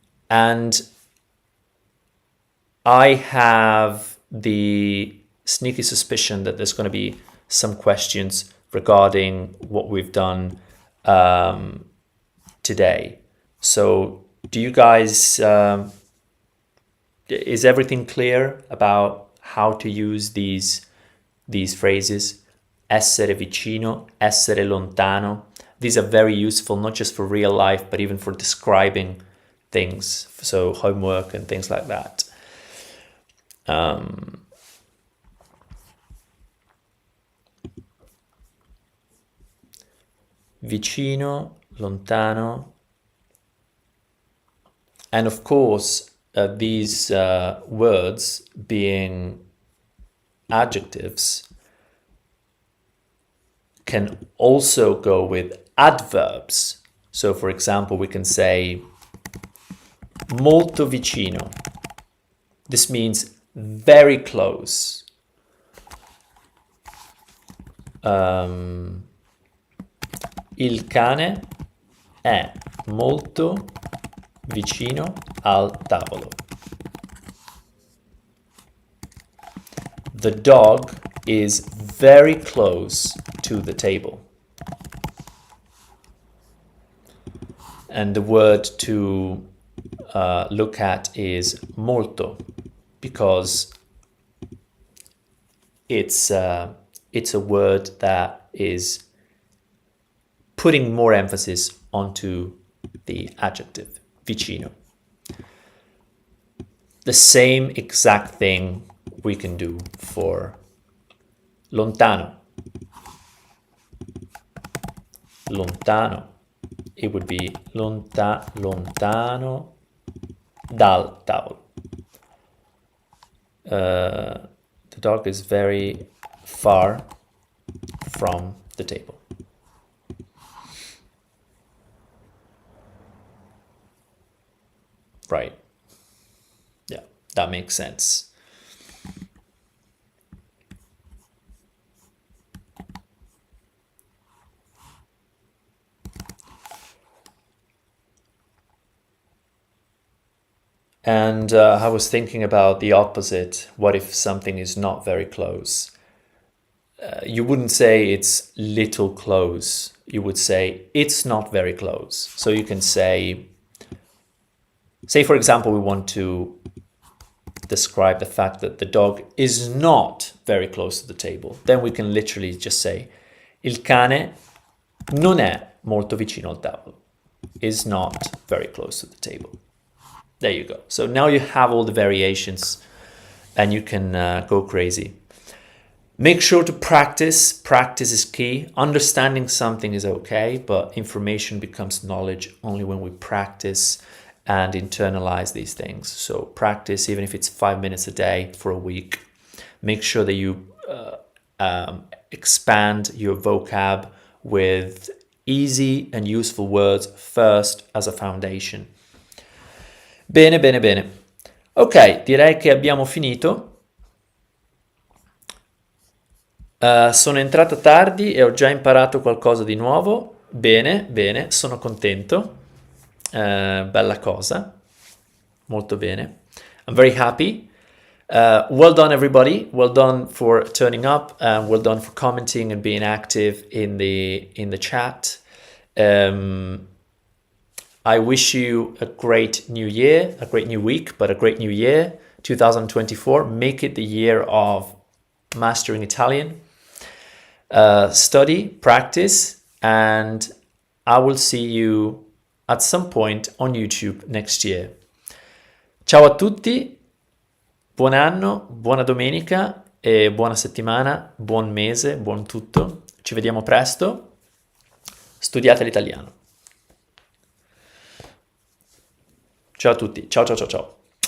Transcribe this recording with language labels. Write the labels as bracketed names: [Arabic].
[English] And I have the sneaky suspicion that there's going to be some questions regarding what we've done today. So do you guys, is everything clear about how to use these phrases? [Italian] Essere vicino, essere lontano. [English] These are very useful, not just for real life, but even for describing things. So homework and things like that. [Italian] Vicino, lontano. [English] And of course, these words being adjectives can also go with adverbs. So for example, we can say [Italian] molto vicino. [English] This means very close. [Italian] Il cane è molto vicino al tavolo. [English] The dog is very close to the table. And the word to look at is molto, because it's a word that is putting more emphasis onto the adjective vicino. The same exact thing we can do for lontano. [Italian] Lontano. It would be lontano dal tavolo. [English] The dog is very far from the table. Right. Yeah, that makes sense. And I was thinking about the opposite. What if something is not very close? You wouldn't say it's little close. You would say it's not very close. So you can say, for example, we want to describe the fact that the dog is not very close to the table. Then we can literally just say, [Italian] il cane non è molto vicino al tavolo. [English] Is not very close to the table. There you go. So now you have all the variations and you can go crazy. Make sure to practice. Practice is key. Understanding something is okay, but information becomes knowledge only when we practice and internalize these things. So practice, even if it's 5 minutes a day for a week. Make sure that you expand your vocab with easy and useful words first as a foundation. [Italian] Bene, bene, bene. Ok, direi che abbiamo finito. Sono entrata tardi e ho già imparato qualcosa di nuovo. Bene, bene, sono contento. Bella cosa. Molto bene. [English] I'm very happy. Well done, everybody. Well done for turning up. Well done for commenting and being active in the chat. I wish you a great new year, a great new week, but a great new year, 2024. Make it the year of mastering Italian. Study, practice, and I will see you at some point on YouTube next year. [Italian] Ciao a tutti, buon anno, buona domenica e buona settimana, buon mese, buon tutto. Ci vediamo presto. Studiate l'italiano. Ciao a tutti, ciao ciao ciao ciao.